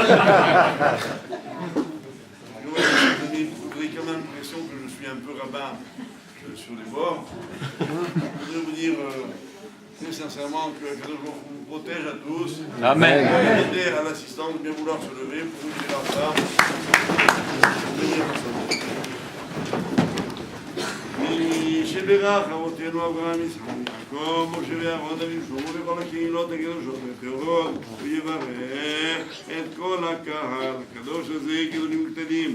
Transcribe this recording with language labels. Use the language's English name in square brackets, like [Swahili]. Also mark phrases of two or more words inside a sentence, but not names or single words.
[French] Vous avez quand même l'impression que je suis un peu rabbin sur les bords. Je voudrais vous dire très sincèrement que Dieu vous protège à tous. Amen. Aider à l'assistance de bien vouloir se lever pour vous dire ensemble. [Hebrew] שברך אבותינו אברהם יצחק ויעקב משה ואהרון וישובו בכל הקהילות הקדושות והטהורות ויברך את כל הקהל הקדוש הזה גדולים וקטנים